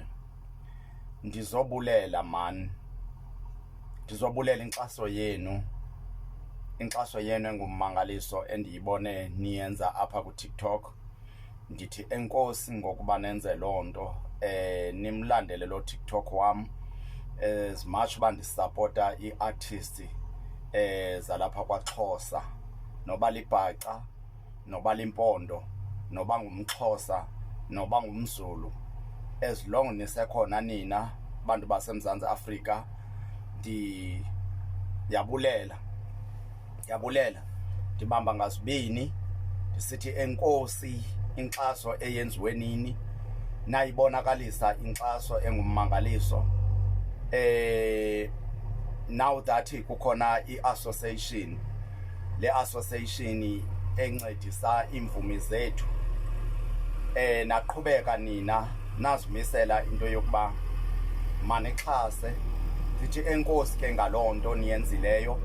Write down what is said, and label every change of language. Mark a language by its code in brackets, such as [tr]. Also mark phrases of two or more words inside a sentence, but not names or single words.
[xh] Ndizobulela man. Ndizobulela inkxaso yenu. Inkxaso yenu engummangaliso endiyibone niyenza apha ku-TikTok. Ndithi enkosi ngokuba nenze loo nto. Nimlandele lo TikTok wam. [en] As much [xh] uba ndisapota i-artist zalapha kwaXhosa, noba libhaca, noba limpondo, noba ngumXhosa, noba ngumZulu. [en] As long [xh] nisekhona nina bantu baseMzantsi Afrika, ndiyabulela, ndibamba ngazibini ndisithi enkosi inkxaso eyenziwe nini. Nayibonakalisa inkxaso engummangaliso. [en] Now that [xh] kukhona i-association, le association encedisa imvumi zethu, naqhubeka nina nazimisela into yokuba manixhase. Ndithi enkosi ke ngaloo nto niyenzileyo.